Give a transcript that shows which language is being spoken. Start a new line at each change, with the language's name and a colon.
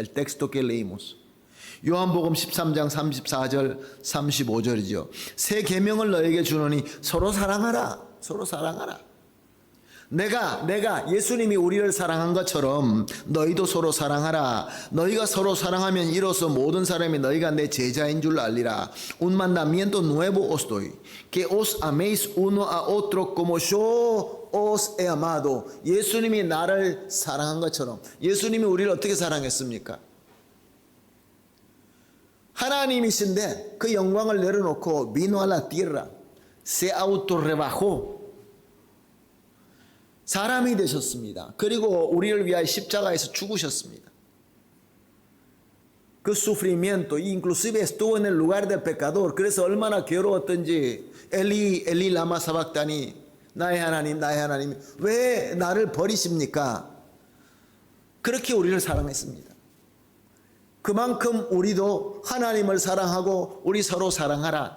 Spanish: El texto que leímos.
Korean: 요한복음 13장 34절 35절이죠. 새 계명을 너희에게 주노니 서로 사랑하라. 서로 사랑하라. 내가 예수님이 우리를 사랑한 것처럼 너희도 서로 사랑하라. 너희가 서로 사랑하면 이로써 모든 사람이 너희가 내 제자인 줄 알리라.
Spanish: Un mandamiento nuevo os doy, que os améis uno a otro como yo os he amado.
Korean: 예수님이 나를 사랑한 것처럼 예수님이 우리를 어떻게 사랑했습니까? 하나님이신데 그 영광을 내려놓고
Spanish: vino a la tierra, se autorrebajó.
Korean: 사람이 되셨습니다. 그리고 우리를 위하여 십자가에서 죽으셨습니다. 그
Spanish: sufrimiento, inclusive estuvo en el lugar del pecador.
Korean: 그래서 얼마나 괴로웠던지 엘리 엘리 라마 사박다니, 나의 하나님 나의 하나님 왜 나를 버리십니까? 그렇게 우리를 사랑했습니다. 그만큼 우리도 하나님을 사랑하고 우리 서로 사랑하라.